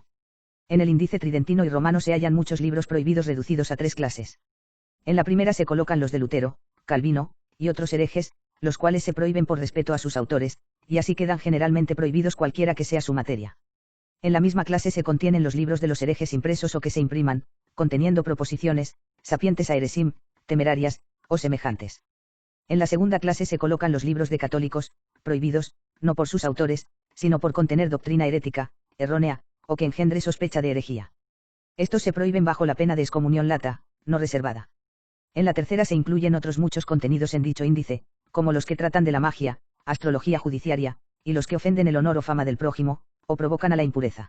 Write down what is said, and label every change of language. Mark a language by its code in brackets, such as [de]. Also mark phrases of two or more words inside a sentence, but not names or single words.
[es] En el índice tridentino y romano se hallan muchos libros prohibidos reducidos a tres clases. En la primera se colocan los de Lutero, Calvino, y otros herejes, los cuales se prohíben por respeto a sus autores, y así quedan generalmente prohibidos cualquiera que sea su materia. En la misma clase se contienen los libros de los herejes impresos o que se impriman, conteniendo proposiciones, [la] sapientes aeresim, temerarias, [es] o semejantes. En la segunda clase se colocan los libros de católicos, prohibidos, no por sus autores, sino por contener doctrina herética, errónea, o que engendre sospecha de herejía. Estos se prohíben bajo la pena de excomunión lata, no reservada. En la tercera se incluyen otros muchos contenidos en dicho índice, como los que tratan de la magia, astrología judiciaria, y los que ofenden el honor o fama del prójimo, o provocan a la impureza.